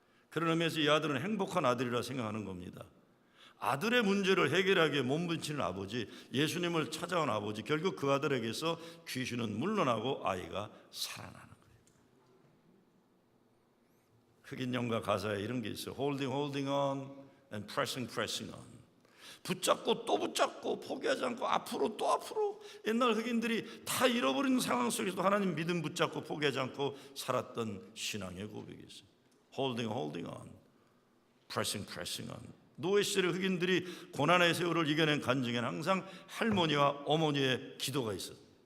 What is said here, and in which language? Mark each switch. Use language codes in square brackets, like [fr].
[ko] 그런 의미에서 이 아들은 행복한 아들이라 생각하는 겁니다. 아들의 문제를 해결하기에 몸부림치는 아버지, 예수님을 찾아온 아버지, 결국 그 아들에게서 귀신은 물러나고 아이가 살아나는 거예요. 흑인 영가 가사에 이런 게 있어요. [en] Holding on and pressing on. [ko] 붙잡고 또 붙잡고 포기하지 않고 앞으로 또 앞으로. 옛날 흑인들이 다 잃어버리는 상황 속에서도 하나님 믿음 붙잡고 포기하지 않고 살았던 신앙의 고백이 있어요. [en] Holding on, pressing on. [ko] 노예 시절의 흑인들이 고난의 세월을 이겨낸 간증에는 항상 할머니와 어머니의 기도가 있어요.